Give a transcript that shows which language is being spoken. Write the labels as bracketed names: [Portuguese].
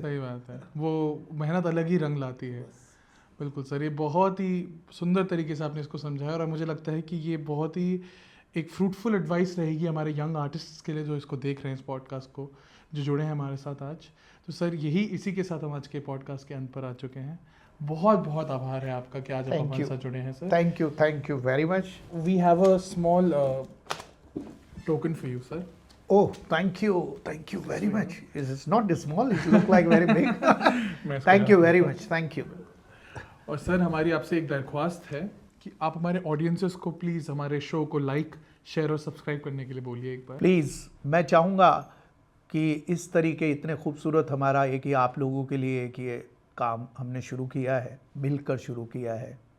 [Hindi] सही बात है, वो मेहनत अलग ही रंग लाती है। बिल्कुल सर, ये बहुत ही सुंदर तरीके से आपने इसको समझाया और मुझे लगता है कि ये बहुत ही एक फ्रूटफुल एडवाइस रहेगी हमारे यंग आर्टिस्ट्स के लिए जो इसको देख रहे हैं, इस पॉडकास्ट को, जो जुड़े हैं हमारे साथ आज। तो सर यही इसी के साथ हम आज के पॉडकास्ट के अंत पर आ चुके हैं। बहुत बहुत आभार है आपका कि आज आप हमारे साथ जुड़े हैं sir. [English] Thank you very much. We have a small token for you sir. Oh, thank you very much. It's not small, it looks like very big. Thank you very much, thank you. [Hindi] और sir हमारी आपसे एक दरख्वास्त है कि आप हमारे audiences को प्लीज़ हमारे शो को लाइक, शेयर और सब्सक्राइब करने के लिए बोलिए एक बार। प्लीज़, मैं चाहूँगा कि इस तरीके इतने खूबसूरत हमारा एक ही आप लोगों के लिए एक ये काम हमने शुरू किया है, मिलकर शुरू किया है।